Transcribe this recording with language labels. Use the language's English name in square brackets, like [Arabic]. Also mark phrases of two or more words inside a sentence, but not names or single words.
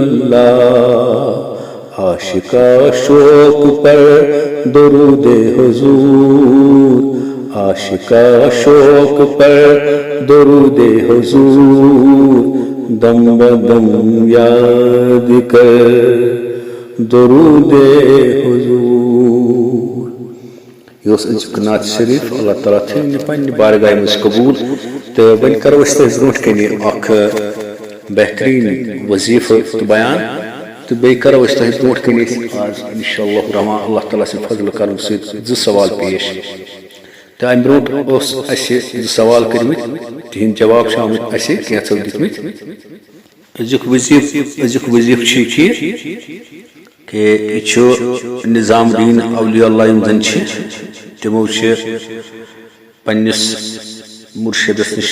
[Urdu] اللہ عاشقہ شوق پر درود حضور عاشقہ شوق پر درود حضور دم بدم یاد کر درود [Kashmiri] حضور یہ ازیک نعت شریف اللہ تعالیٰ تھین پنہ بارگاہ مز قبول تو وۄنۍ کرو أسۍ تۄہہِ برونٛٹھ کنہِ اکھ بہترین وظیفہ تو بیان تو بیٚیہِ کرو أسۍ تۄہہِ برونٛٹھ کنہِ آز انشاءاللہ الرحمٰن اللہ تعالیٰ سٕنٛدِ فضل کرم سۭتۍ زٕ سوال پیش تو امہِ برونٛٹھ اوس اَسہِ زٕ سوال کٔرمٕتۍ تِہنٛدۍ جواب چھِ آمٕتۍ اَسہِ کینٛژھو دِتمٕتۍ أزیُک وظیفہٕ چھُ یہِ کہ یہِ چھُ نظام الدین اولیاء اللہ یِم زن چھِ تِمو چھِ پننِس مرشدس نِش